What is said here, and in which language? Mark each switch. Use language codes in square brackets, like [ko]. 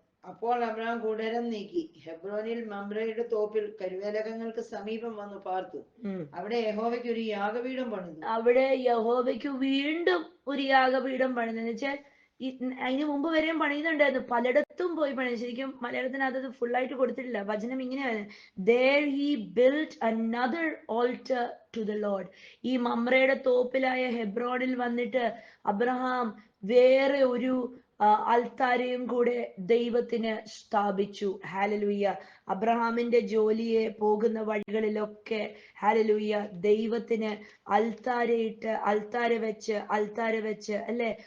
[ml] അപ്പോൾ അബ്രഹാം കൂടാരം നീക്കി ഹെബ്രോനിൽ മമ്രയുടെ തോപ്പിൽ കരുവേലകങ്ങൾക്ക് സമീപം വന്നു പാർത്തു. അവിടെ യഹോവയ്ക്ക് ഒരു യാഗപീഠം പണിതു. അവിടെ യഹോവയ്ക്ക് വീണ്ടും ഒരു യാഗപീഠം പണിതെന്ന് വെച്ചാൽ അതിന് മുമ്പ് വരെയും പണിയുന്നുണ്ടായിരുന്നു, പലയിടത്തും പോയി പണി. ശരിക്കും മലയാളത്തിനകത്ത് അത് ഫുൾ ആയിട്ട് കൊടുത്തിട്ടില്ല. വചനം ഇങ്ങനെയാണ്, [en] there he built another altar to the Lord. [ml] ഈ മമ്രയുടെ തോപ്പിലായ ഹെബ്രോണിൽ വന്നിട്ട് അബ്രഹാം വേറെ ഒരു അൽത്താരയും കൂടെ ദൈവത്തിന് സ്ഥാപിച്ചു. ഹല്ലേലൂയ. അബ്രഹാമിന്റെ ജോലിയെ പോകുന്ന വഴികളിലൊക്കെ ഹല്ലേലൂയ ദൈവത്തിന് അൽത്താരയിട്ട് അൽത്താര വെച്ച് അല്ലെ.